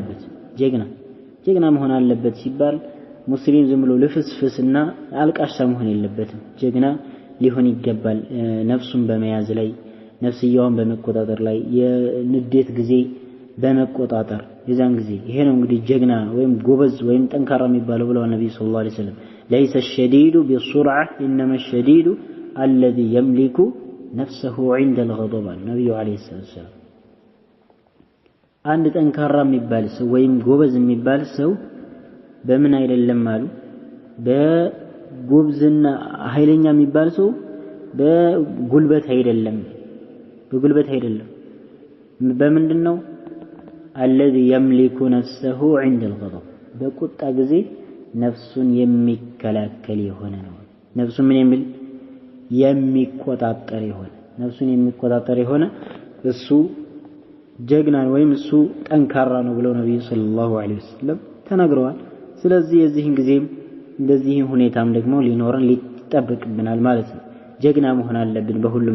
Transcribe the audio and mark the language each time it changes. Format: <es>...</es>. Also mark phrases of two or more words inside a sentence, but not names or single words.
<am>አለበት ሲባል ሙስሊም ዝም ብሎ ልፍስፍስና አልቃሻ መሆን የለበትም ጀግና ሊሆን ይገባል ነፍሱን በመያዝ ላይ ነፍስያውን በመቆጣጠር ላይ የንዴት ጊዜ በመቆጣጠር የዛን ጊዜ ይሄ ነው እንግዲህ ጀግና ወይም ጎበዝ ወይም ጠንካራ የሚባለው ብለው ነብዩ</am> <ar>صلى الله عليه وسلم ليس الشديد بالسرعة إنما الشديد الذي يملك نفسه عند الغضب النبي عليه الصلاة والسلام</ar> <am>አንድ ጠንካራ የሚባል ሰው ወይም ጎበዝ የሚባል ሰው በምን አይደለም አሉ በጉብዝና ኃይለኛ የሚባል ሰው በጉልበት አይደለም በምንድነው</am> <ar>الذي يملك نفسه عند الغضب</ar> <am>በቁጣ ጊዜ ነፍሱን የሚከላከል የሆነ ነው ነፍሱን ምን የሚል የሚቆጣጠር የሆነ እሱ ጀግና ወይም እሱ ጠንካራ ነው ብለው ነብዩ</am> <ar>صلى الله عليه وسلم</ar> <am>ተናግረዋል ስለዚህ የዚህን ጊዜም እንደዚህ ሁኔታም ደግሞ ሊኖርን ሊጠበቅብናል ማለት ነው ጀግና መሆን አለብን በሁሉም</am>